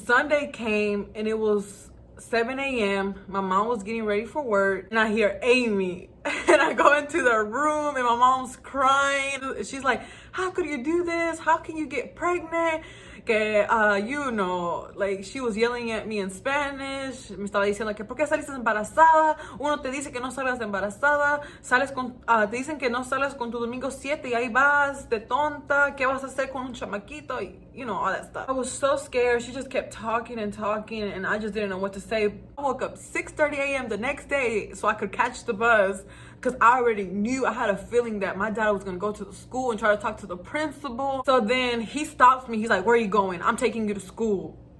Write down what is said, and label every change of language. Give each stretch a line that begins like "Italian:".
English: Sunday came and it was 7 a.m. My mom was getting ready for work and I hear Amy. And I go into the room and my mom's crying. She's like, "How could you do this? How can you get pregnant?" Que, you know, like she was yelling at me in Spanish.
Spanish: Me estaba diciendo que, ¿por qué saliste embarazada? Uno te dice que no salgas embarazada. Te dicen que no salgas con tu domingo 7 y ahí vas de tonta. ¿Qué vas a hacer con un chamaquito?
English: You know, all that stuff. I was so scared. She just kept talking and talking and I just didn't know what to say. I woke up 6:30 a.m. the next day so I could catch the bus. Because I already knew, I had a feeling that my dad was going to go to the school and try to talk to the principal. So then he stops me. He's like, "Where are you going? I'm taking you to school."